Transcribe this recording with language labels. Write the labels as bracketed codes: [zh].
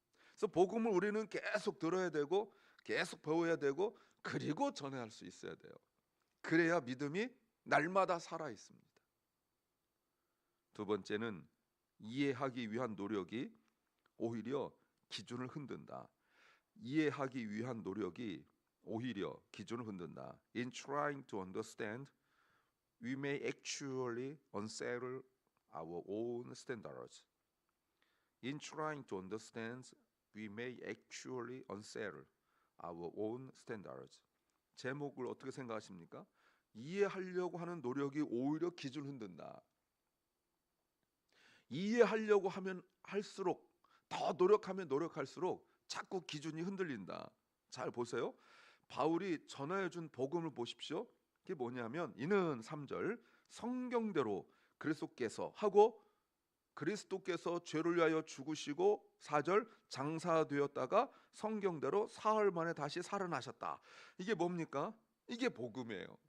[ko] 그래서 복음을 우리는 계속 들어야 되고 계속 배워야 되고 그리고 전해할 수 있어야 돼요. 그래야 믿음이 날마다 살아 있습니다. 두 번째는 이해하기 위한 노력이 오히려 기준을 흔든다. 이해하기 위한 노력이 오히려 기준을 흔든다. [en] In trying to understand, we may actually unsettle our own standards. In trying to understand, we may actually unsettle our own standards. [ko] 제목을 어떻게 생각하십니까? 이해하려고 하는 노력이 오히려 기준 흔든다. 이해하려고 하면 할수록 더 노력하면 노력할수록 자꾸 기준이 흔들린다. 잘 보세요. 바울이 전하여 준 복음을 보십시오. 그게 뭐냐면 이는 3절 성경대로 그리스도께서 하고 그리스도께서 죄를 위하여 죽으시고 4절 장사되었다가 성경대로 사흘 만에 다시 살아나셨다. 이게 뭡니까? 이게 복음이에요.